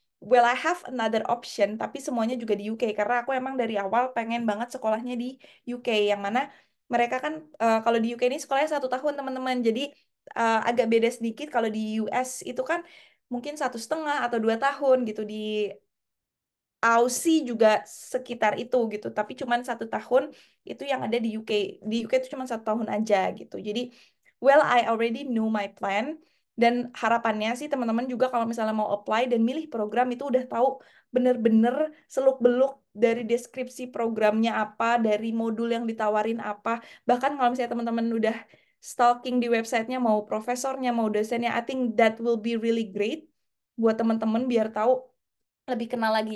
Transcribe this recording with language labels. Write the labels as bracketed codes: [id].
[en] Well, I have another option, [id] tapi semuanya juga di UK karena aku emang dari awal pengen banget sekolahnya di UK yang mana mereka kan kalau di UK ini sekolahnya 1 tahun teman-teman, jadi agak beda sedikit kalau di US itu kan mungkin 1,5 atau 2 tahun gitu di Aussie juga sekitar itu gitu, tapi cuman 1 tahun itu yang ada di UK. Di UK itu cuma 1 tahun aja gitu. [en] Jadi, well, I already knew my plan. [id] Dan harapannya sih teman-teman juga kalau misalnya mau apply dan milih program itu udah tahu bener-bener seluk-beluk dari deskripsi programnya apa, dari modul yang ditawarin apa. Bahkan kalau misalnya teman-teman udah stalking di websitenya, mau profesornya, mau dosennya, [en] I think that will be really great [id] buat teman-teman biar tahu lebih kenal lagi.